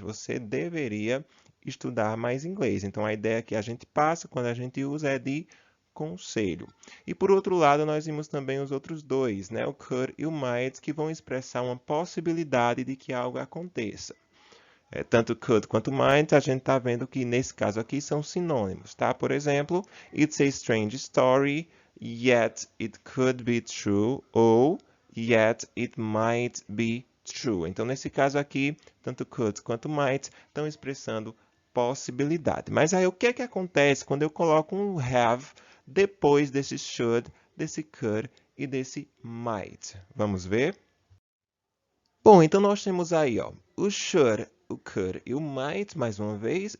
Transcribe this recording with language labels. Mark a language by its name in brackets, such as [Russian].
[Portuguese] Você deveria estudar mais inglês. Então, a ideia que a gente passa quando a gente usa é de conselho. E por outro lado, nós vimos também os outros dois, né? O could e o might, que vão expressar uma possibilidade de que algo aconteça. Tanto could quanto might, a gente está vendo que nesse caso aqui são sinônimos, tá? Por exemplo, [English] it's a strange story, yet it could be true, [Portuguese] ou [English] yet it might be true. [Portuguese] Então, nesse caso aqui, tanto could quanto might estão expressando possibilidade. Mas aí o que é que acontece quando eu coloco um have depois desse should, desse could e desse might? Vamos ver? Bom, então nós temos aí, ó, o should, o could e o might, mais uma vez.